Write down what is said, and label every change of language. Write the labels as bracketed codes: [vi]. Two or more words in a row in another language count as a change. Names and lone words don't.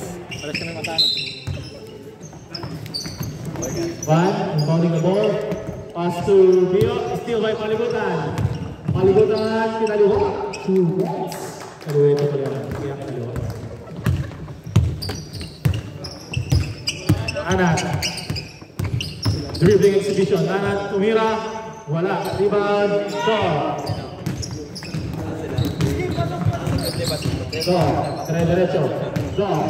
[tl] Alas ka na matano. [en] Van, inbounding the ball. Pass to Bio, steal by Paligutan. Paligutan, [tl] kinaliwa. 2 points. Kaliwa ito pala. Kaya kaliwa. Anat. [en] Dribbling exhibition. Anat, [tl] tumira. Wala. [en] Rebound. Shot. Shot. Dire-diretso. Shot.